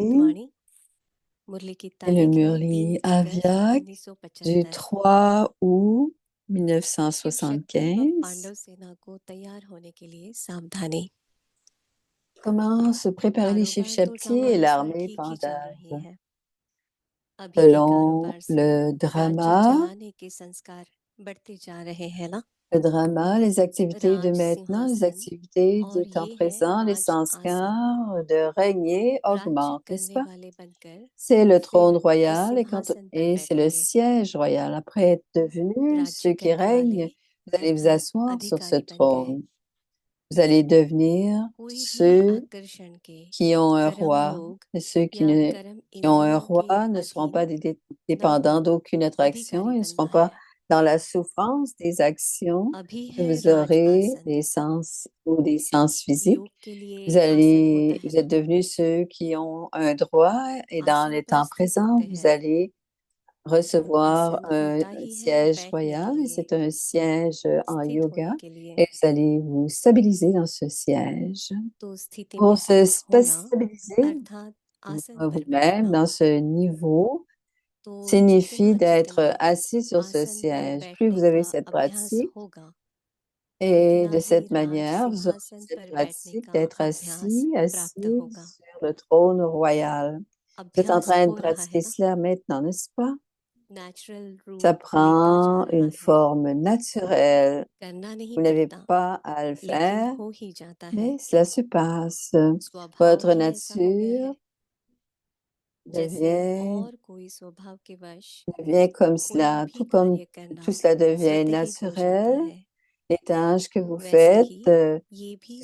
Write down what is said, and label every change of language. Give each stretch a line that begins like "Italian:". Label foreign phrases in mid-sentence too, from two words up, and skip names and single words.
Hindi: अवितवाणी मुरली की
French: et le
Hindi: तारीख है 3
French: Murli
Hindi: अगस्त
French: Aviact du
Hindi: 1975।
French: 3 août
Hindi: शिव शक्ति व
French: 1975.
Hindi: पांडव सेना को तैयार होने के लिए सावधानी।
French: Comment se préparer les Shiv
Hindi: कारोबार तो
French: Shakti et
Hindi: सामान्य सा
French: l'armée
Hindi: ठीक ही चल रही
French: Pandave.
Hindi: है। अभी के
French: Selon
Hindi: कारोबार से
French: le
Hindi: राज्य
French: drama,
Hindi: चलाने के संस्कार बढ़ते जा रहे हैं ना।
French: le drama, les activités de
Hindi: राज
French: maintenant, les
Hindi: सिंहासन
French: activités du
Hindi: और
French: temps
Hindi: ये है
French: présent, les
Hindi: राज आसन।
French: sanskars de régner
Hindi: राज्य
French: augmentent, n'est-ce
Hindi: करने
French: pas?
Hindi: वाले बनकर
French: C'est le
Hindi: फिर
French: trône
Hindi: उस
French: royal
Hindi: सिंहासन पर
French: et c'est le
Hindi: बैठेंगे।
French: siège royal. Après être devenu
Hindi: राज्य
French: ceux qui
Hindi: करने वाले
French: règnent, vous allez vous
Hindi: अर्थात
French: asseoir sur ce
Hindi: अधिकारी बन गए।
French: trône. Vous allez devenir
Hindi: कोई भी
French: ceux
Hindi: आकर्षण के
French: qui ont un
Hindi: कर्म
French: roi.
Hindi: भोग
French: Et ceux
Hindi: या कर्म
French: qui ont un
Hindi: इंद्रियों के
French: roi ne seront pas
Hindi: अधीन न
French: dépendants
Hindi: हो
French: d'aucune attraction.
Hindi: अधिकारी
French: Ils ne
Hindi: बनना
French: seront pas
Hindi: है।
French: dans la souffrance des actions
Hindi: अभी
French: que
Hindi: है
French: vous
Hindi: राज
French: aurez
Hindi: आसन।
French: des sens ou des sens physiques.
Hindi: योग के लिए आसन होता है
French: Vous êtes
Hindi: ना।
French: devenus ceux qui ont un droit et dans
Hindi: आसन
French: les
Hindi: पर
French: temps
Hindi: स्थित
French: présents,
Hindi: होते
French: vous
Hindi: हैं।
French: allez recevoir
Hindi: आसन
French: un
Hindi: होता ही है
French: siège
Hindi: बैठने
French: royal
Hindi: के
French: et
Hindi: लिए,
French: c'est un siège en
Hindi: स्थित
French: yoga
Hindi: होने के लिए।
French: et vous allez vous stabiliser dans ce siège.
Hindi: तो स्थिति
French: Pour
Hindi: में
French: se
Hindi: स्थित होना
French: stabiliser
Hindi: अर्थात आसन पर
French: vous-même
Hindi: बैठना।
French: dans ce niveau
Hindi: तो
French: signifie
Hindi: जितना
French: d'être assis sur ce
Hindi: आसन पर
French: siège. Plus
Hindi: बैठने
French: vous avez
Hindi: का
French: cette
Hindi: अभ्यास
French: pratique,
Hindi: होगा,
French: et
Hindi: उतना
French: de
Hindi: ही
French: cette
Hindi: राज
French: manière, vous aurez
Hindi: सिंहासन
French: cette
Hindi: पर बैठने
French: pratique
Hindi: का
French: d'être
Hindi: अभ्यास प्राप्त
French: assis
Hindi: होगा।
French: sur le trône royal. Vous êtes en
Hindi: अभ्यास
French: train de
Hindi: हो रहा है
French: pratiquer
Hindi: ना।
French: cela maintenant, n'est-ce pas?
Hindi: नेचुरल
French: Ça
Hindi: रूप लेता जा
French: prend
Hindi: रहा
French: une
Hindi: है।
French: forme naturelle.
Hindi: करना नहीं
French: Vous n'avez
Hindi: पड़ता,
French: pas à le
Hindi: लेकिन
French: faire,
Hindi: हो ही जाता है।
French: mais cela se passe.
Hindi: स्वभाव
French: Votre
Hindi: ही ऐसा हो गया
French: nature
Hindi: है, जैसे
French: devient,
Hindi: और कोई स्वभाव के वश
French: devient comme
Hindi: कोई
French: cela,
Hindi: भी
French: tout comme
Hindi: कार्य करना
French: tout cela devient
Hindi: स्वतः ही हो जाता
French: naturel.
Hindi: है।
French: Les tâches que vous
Hindi: वैसे
French: faites,
Hindi: ही ये भी